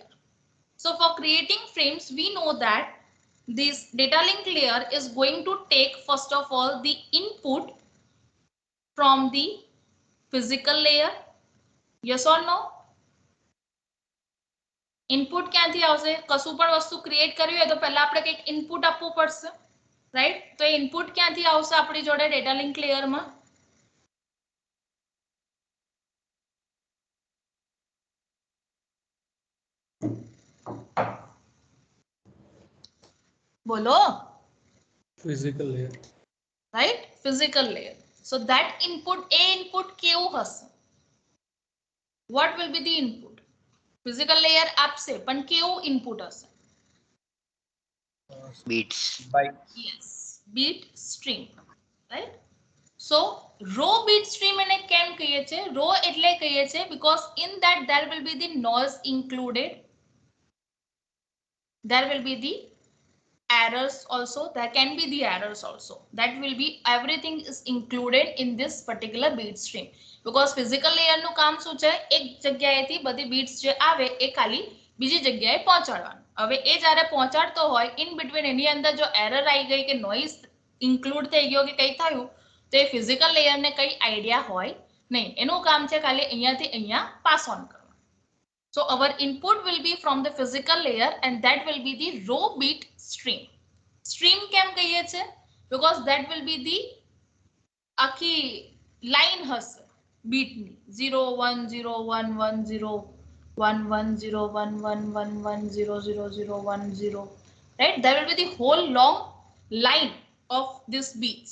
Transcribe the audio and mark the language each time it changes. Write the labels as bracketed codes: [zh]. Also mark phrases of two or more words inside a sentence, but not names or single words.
[en] So for creating frames, we know that this data link layer is going to take first of all the input from the physical layer. Yes or no? [gu] Input ક્યાંથી આવશે? કશું પણ વસ્તુ ક્રિએટ કરવી હોય તો પહેલા આપણે કંઈક ઇનપુટ આપવું પડશે, રાઈટ? તો એ ઇનપુટ ક્યાંથી આવશે આપણી જોડે [en] data link layer? [gu] બોલો. [en] Physical layer. Right? Physical layer. So that input, a input [gu] કેવું હશે? [en] What will be the input? Physical layer [gu] આપશે, પણ કેવું [en] input હશે? Beats. Bytes. Yes, bit stream, right? So raw bit stream [gu] એને કેમ કહીએ છે? [en] Raw [gu] એટલે કહીએ છે [en] because in that there will be the noise included, there will be the errors also, there can be the errors also, that will be, everything is included in this particular bit stream, because physical layer [gu] નું કામ શું છે? એક જગ્યાએથી બધી bits જે આવે એ ખાલી બીજી જગ્યાએ પહોંચાડવાનું. હવે એ જ્યારે પહોંચાડતો હોય, [en] in between [gu] એની અંદર જો error આવી ગઈ કે noise include થઈ ગયો કે કંઈ થયું, તો એ [en] physical layer [gu] ને કઈ idea હોય નહીં. એનું કામ છે ખાલી અહીંયાથી અહીંયા [en] pass on [gu] કરવાનું. [en] So our input will be from the physical layer, and that will be the raw bit stream. [gu] Stream કેમ કહીએ છે? [en] Because that will be the આખી line હશે bit ની, 0 1 0 1 1 0 1 1 0 1 1 1 1 0 0 0 1 0, right? There will be the whole long line of these beats.